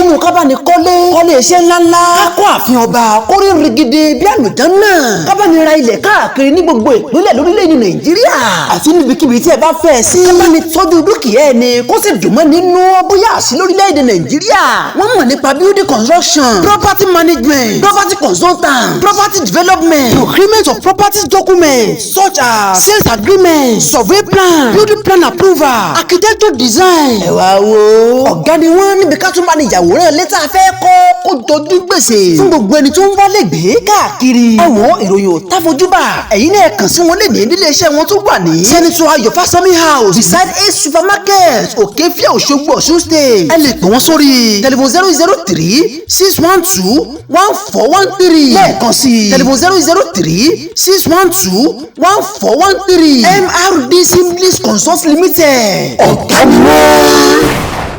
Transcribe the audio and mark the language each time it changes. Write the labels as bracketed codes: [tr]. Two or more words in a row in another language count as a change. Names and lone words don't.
[yo] Nínú ká bá ní kọ́lé, kọ́lé iṣẹ́ ńláńlá. Ká kọ́ ààfin ọba, kó rí rigidi bí àlùjànnà. Ká bá ní ra ilẹ̀ káàkiri ní gbogbo ìpínlẹ̀ lórílẹ̀-èdè Nàìjíríà. Àti níbikíbi tí ẹ bá fẹ́ sí. Ká bá ní tọ́jú dúkìá ẹni, kó sì dùn mọ́ nínú bóyá àṣì lórílẹ̀-èdè Nàìjíríà. Wọ́n mọ̀ nípa [en] building construction, property management, property consultant, property development, procurement of property documents such as sales agreement, survey plan, building plan approval, architecture design. [yo] Ẹ wá wo. Ọ̀gá ni wọ́n níbi ká tún bá ní yàwòrán ilé tá a fẹ́ kọ́ kó jọjú gbèsè. Fún gbogbo ẹni tó ń wálé gbé káàkiri. Ẹ wo ìròyìn ò tá fojú bà. Ẹ̀yin náà kàn sí wọn lè ní nílé iṣẹ́ wọn tó wà ní. [en] Senator Ayọ̀ Fásánmi House beside A Supermarket, Òkè Fíà, Òṣogbo, Ọ̀ṣun State. [yo] Ẹ lè pè wọ́n sórí telephone zero zero three six one two one four one three. M R D Simply Consult Limited. Ọ̀gá ni wọ́n.